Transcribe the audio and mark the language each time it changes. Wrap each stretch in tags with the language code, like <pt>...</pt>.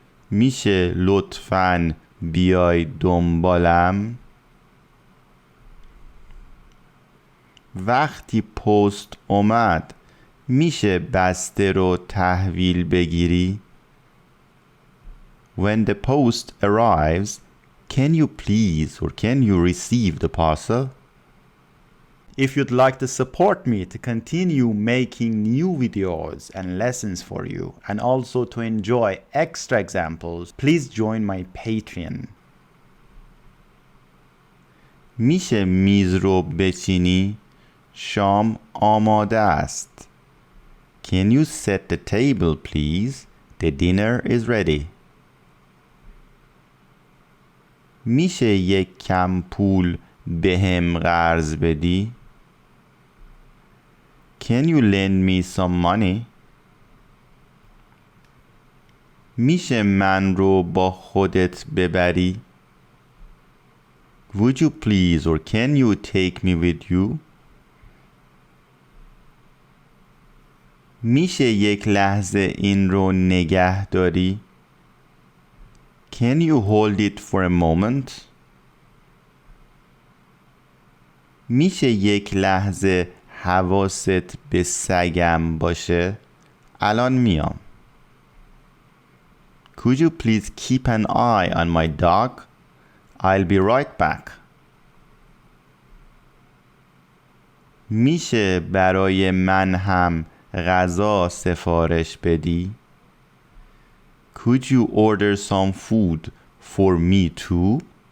<fa>میشه لطفاً بیای دنبالم؟ وقتی پست اومد میشه بسته رو تحویل بگیری؟</fa> <en>When the post arrives, can you please or can you receive the parcel? If you'd like to support me to continue making new videos and lessons for you and also to enjoy extra examples, please join my Patreon.</en> <fa>میشه میز رو بچینی؟ شام آماده است.</fa> <en>Can you set the table please? The dinner is ready.</en> <fa>میشه یک کم پول بهم قرض بدی؟</fa> <en>Can you lend me some money?</en> <fa>میشه من رو با خودت ببری؟</fa> <en>Would you please or can you take me with you?</en> <fa>میشه یک لحظه این رو نگه داری؟</fa> <en>Can you hold it for a moment?</en> <fa>میشه یک لحظه حواست به سگم باشه؟ الان میام.</fa> <en>Could you please keep an eye on my dog? I'll be right back.</en> <fa>میشه برای من هم غذا سفارش بدی؟</fa> <en>Could you order some food for me too?</en>